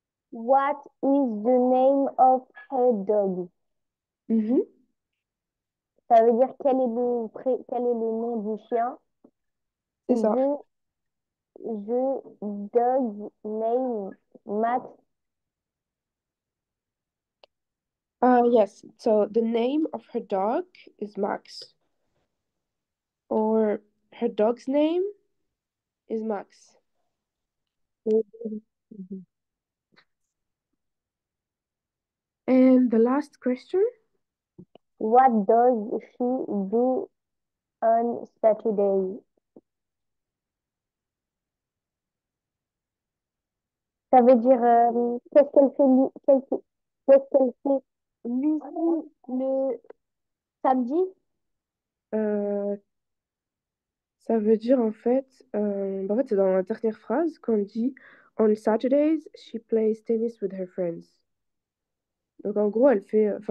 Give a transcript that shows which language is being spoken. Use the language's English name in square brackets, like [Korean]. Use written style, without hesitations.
[English] What is the name of her dog? Mhm, [French] Ça veut dire quel est le nom du chien? c'est ça. [English] The dog name Max. Yes. So the name of her dog is Max, or her dog's name is Max. And the last question. What does she do on Saturday? [French] Ça veut dire qu'est-ce qu'elle fait, qu'est-ce qu'elle fait Lucie le samedi? Euh, Ça veut dire en fait, c'est dans la dernière phrase qu'on dit [English] On Saturdays, she plays tennis with her friends. [French] Donc en gros, elle fait.